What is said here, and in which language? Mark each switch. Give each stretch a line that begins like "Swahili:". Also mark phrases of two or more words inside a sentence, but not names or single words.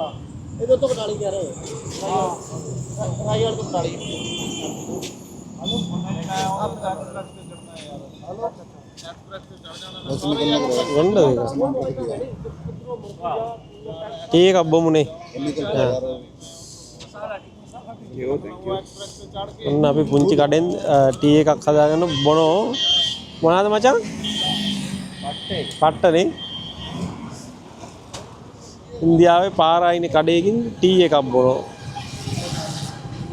Hindi: ये तो कटाली कह रहे हो रायगढ़ को कटाली
Sinhala: ටී එකක් බොමුනේ ඔන්න අපි පුංචි කඩෙන් ටී එකක් හදාගෙන බොනෝ මොනවාද මචං පට්ටනේ ඉන්දියාවේ පාරායිනේ කඩේකින් ටී එකක් බොනෝ